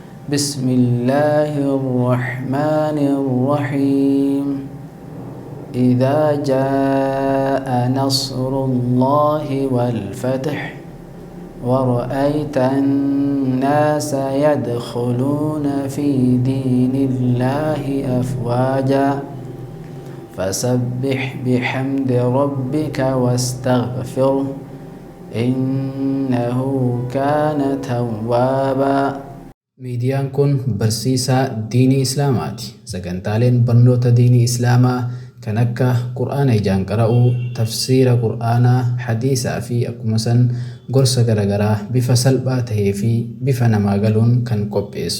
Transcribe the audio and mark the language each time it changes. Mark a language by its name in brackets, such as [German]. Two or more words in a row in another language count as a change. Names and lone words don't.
[Arabic] بسم الله الرحمن الرحيم إذا جاء نصر الله والفتح ورأيت الناس يدخلون في دين الله أفواجا فسبح بحمد ربك واستغفره إنه كان توابا. [Oromo] Miidiyaan kun barsiisaa diinii Islaamaati. Sagantaaleen barnoota diinii Islaamaa kan akka Qur'aana ijaan qara'uu, tafsiira Qur'aanaa, hadiisaa fi akkuma san gorsa garaagaraa bifa salphaa tahee fi bifa namaa galuun kan qopheessu.